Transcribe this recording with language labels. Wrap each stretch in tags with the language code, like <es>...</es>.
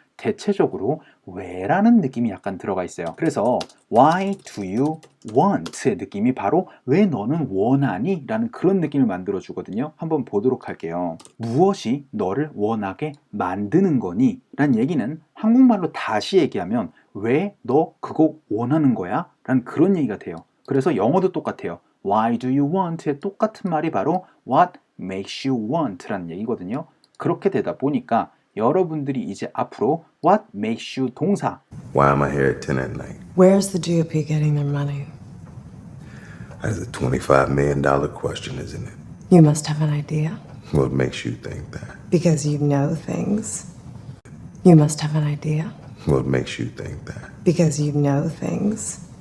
<ko>대체적으로 왜라는 느낌이 약간 들어가 있어요. 그래서</ko> <en>why do you want</en> <ko>의 느낌이 바로 왜 너는 원하니? 라는 그런 느낌을 만들어 주거든요. 한번 보도록 할게요. 무엇이 너를 원하게 만드는 거니? 라는 얘기는 한국말로 다시 얘기하면 왜 너 그거 원하는 거야? 라는 그런 얘기가 돼요. 그래서 영어도 똑같아요.</ko> <en>Why do you want의</en> <ko>똑같은 말이 바로</ko> <en>what makes you want</en> <ko>라는 얘기거든요. 그렇게 되다 보니까 여러분들이 이제 앞으로</ko> <en>what makes you</en> <ko>동사</ko> <en>Why am I here at 10 at night? Where's the GOP getting their money? That is a $25 million question, isn't it? You must have an idea. What makes you think that? Because you know things. You must have an idea. What makes you think that? Because you know things.</en>